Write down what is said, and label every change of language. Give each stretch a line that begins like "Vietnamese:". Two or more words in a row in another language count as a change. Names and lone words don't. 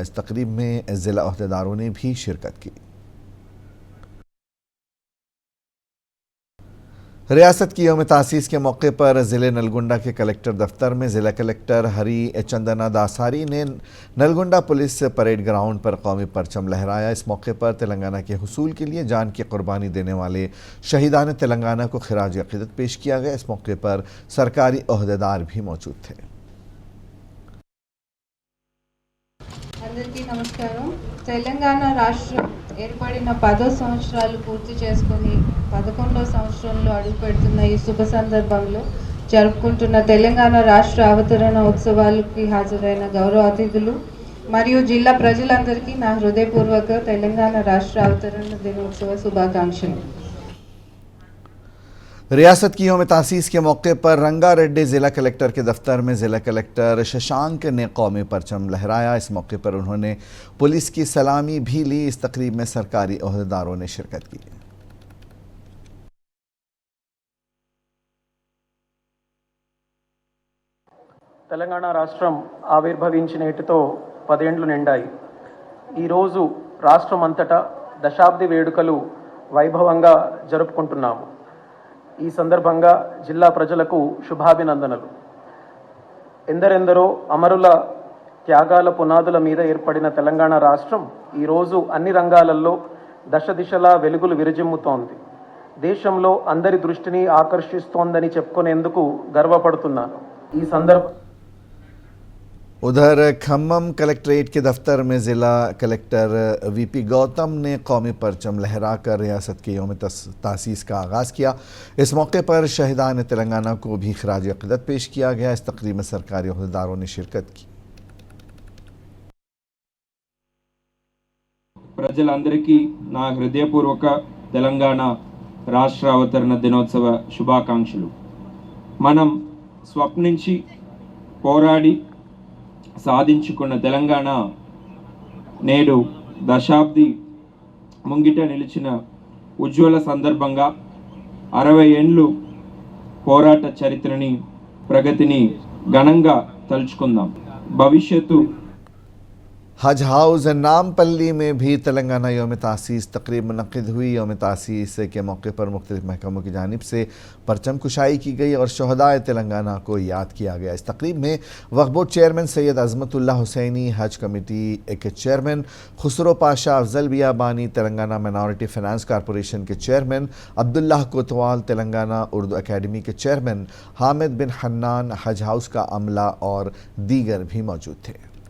Urdu: اس تقریب میں ضلع عہدیداروں نے بھی شرکت کی۔ ریاست کی یوم تاسیس کے موقع پر ضلعے نلگنڈہ کے کلکٹر دفتر میں ضلع کلکٹر ہری چندنا داساری نے نلگنڈہ پولیس پریڈ گراؤنڈ پر قومی پرچم لہرایا. اس موقع پر تلنگانہ کے حصول کے لیے جان کی قربانی دینے والے شہیدان تلنگانہ کو خراج عقیدت پیش کیا گیا. اس موقع پر سرکاری عہدیدار بھی موجود تھے.
Telugu: అందరికీ నమస్కారం। తెలంగాణ రాష్ట్రం ఏర్పడిన 10వ సంవత్సరాలు పూర్తి చేసుకొని 11వ సంవత్సరంలో అడుగుపెడుతున్న ఈ శుభ సందర్భంలో జరుపుకుంటున్న తెలంగాణ రాష్ట్ర అవతరణ ఉత్సవాలకు హాజరైన గౌరవ అతిథులు మరియు జిల్లా ప్రజలందరికీ నా హృదయపూర్వక తెలంగాణ రాష్ట్ర అవతరణ దినోత్సవ శుభాకాంక్షలు।
Urdu: ریاست کی یوم تاسیس کے موقع پر رنگا ریڈی ضلع کلکٹر کے دفتر میں ضلع کلکٹر ششانک نے قومی پرچم لہرایا. اس موقع پر انہوں نے پولیس کی سلامی بھی لی۔ اس تقریب میں سرکاری عہدیداروں نے شرکت کی.
Telugu: తెలంగాణ రాష్ట్రం ఆవిర్భవించిన నేటితో 10 ఏళ్లు నిండాయి। ఈరోజు రాష్ట్రం అంతటా దశాబ్ది వేడుకలు వైభవంగా జరుపుకుంటున్నాము। ఈ సందర్భంగా జిల్లా ప్రజలకు శుభాభినందనలు। ఎందరెందరో అమరుల త్యాగాల పునాదుల మీద ఏర్పడిన తెలంగాణ రాష్ట్రం ఈరోజు అన్ని రంగాలలో దశ దిశలా వెలుగులు విరజిమ్ముతోంది. దేశంలో అందరి దృష్టిని ఆకర్షిస్తోందని చెప్పుకునేందుకు గర్వపడుతున్నాను. ఈ సందర్భం
Urdu: ادھر کھمم کلکٹریٹ کے دفتر میں ضلع کلکٹر وی پی گوتم نے قومی پرچم لہرا کر ریاست کے یوم تاسیس کا آغاز کیا. اس موقع پر شہیدان تلنگانہ کو بھی خراج عقیدت پیش کیا گیا. اس تقریب میں سرکاری عہدیداروں نے شرکت کی.
Telugu: ప్రజలందరికీ నా హృదయపూర్వక తెలంగాణ రాష్ట్ర అవతరణ దినోత్సవ శుభాకాంక్షలు. మనం స్వప్నించి పోరాడి సాధించుకున్న తెలంగాణ నేడు దశాబ్ది ముంగిట నిలిచిన ఉజ్వల సందర్భంగా 60 ఏండ్లు పోరాట చరిత్రని ప్రగతిని ఘనంగా తలుచుకుందాం. భవిష్యత్తు
Urdu: حج ہاؤس نامپلی میں بھی تلنگانہ یوم تاسیس تقریب منعقد ہوئی. یوم تاسیس کے موقع پر مختلف محکموں کی جانب سے پرچم کشائی کی گئی اور شہدائے تلنگانہ کو یاد کیا گیا. اس تقریب میں وقف بورڈ چیئرمین سید عظمت اللہ حسینی، حج کمیٹی کے چیئرمین خسرو پاشا افضل بیابانی، تلنگانہ مائناریٹی فائنانس کارپوریشن کے چیئرمین عبداللہ کوتوال، تلنگانہ اردو اکیڈمی کے چیئرمین حامد بن حنان، حج ہاؤس کا عملہ اور دیگر بھی موجود تھے.